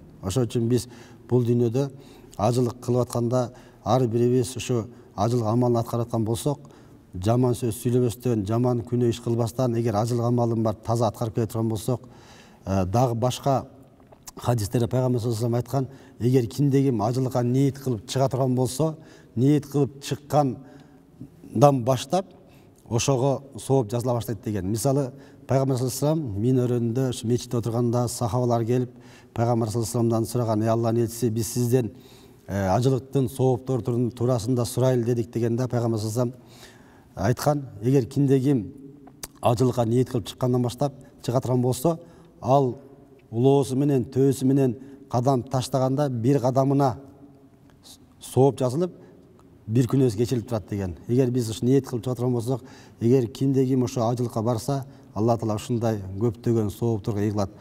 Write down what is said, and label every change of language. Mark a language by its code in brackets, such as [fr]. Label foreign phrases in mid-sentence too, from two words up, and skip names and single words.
[ky] Ошон үчүн биз бул дүйнөдө ажылык кылып атканда ар бирибиз ушу ажылык амалын аткарып аткан болсок, жаман сөз сүйлөбөстөн, жаман күнөө иш кылбастан, эгер ажылык амалын бар таза аткарып келе турган болсок, дагы башка хадистерде пайгамбар [ar] صلى الله عليه وسلم [ky] айткан, эгер кимде ким ажылыкка ниет кылып чыга турган болсо, ниет кылып чыккандан баштап ошого сооп жазыла баштайт деген. Мисалы, пайгамбар [ar] صلى الله عليه وسلم [ky] минөрүндө ушу мечитте отурганда сахабалар келип, пайгамбар [ar] صلى الله عليه وسلم [ky] сураган, Алланын элчиси, биз сизден ажылыктын сооптору туурасында сурайлы дедик дегенде, пайгамбар [ar] صلى الله عليه وسلم [ky] айткан, эгер кимде ким ажылыкка ниет кылып чыккандан баштап чыга турган болсо, ал улоосу менен төөсү менен кадам таштаганда бир кадамына сооп жазылып, бир күнөөсү кечирилип турат деген. Эгер биз ушу ниет кылып чыга турган болсок, эгер кимде ким ошо ажылыкка барса, Алла Таала ушундай көптөгөн соопторго ээ кылат.